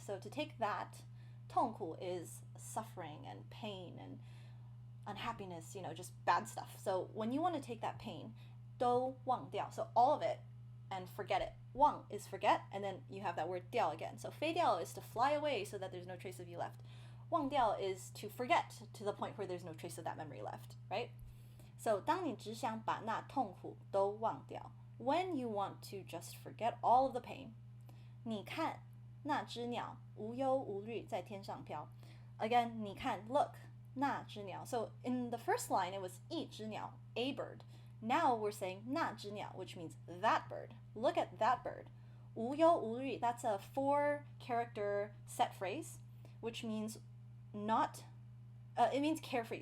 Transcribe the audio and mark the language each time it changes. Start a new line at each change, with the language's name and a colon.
English: So to take that, 痛苦 is suffering and pain and unhappiness, just bad stuff. So when you want to take that pain,
Chinese: 都忘掉.
English: So all of it and forget it. 忘 is forget, and then you have that word 掉 again. So 飞掉 is to fly away so that there's no trace of you left. 忘掉 is to forget to the point where there's no trace of that memory left, right?
Chinese: So 当你只想把那痛苦都忘掉.
English: When you want to just forget all of the pain.
Chinese: 你看那只鸟无忧无虑在天上飘.
English: Again,
Chinese: 你看,
English: look,
Chinese: 那只鸟.
English: So in the first line, it was
Chinese: 一只鸟,
English: a bird. Now we're saying
Chinese: 那只鸟,
English: which means that bird. Look at that bird. 无忧无虑, that's a 4-character set phrase, which means not, it means carefree.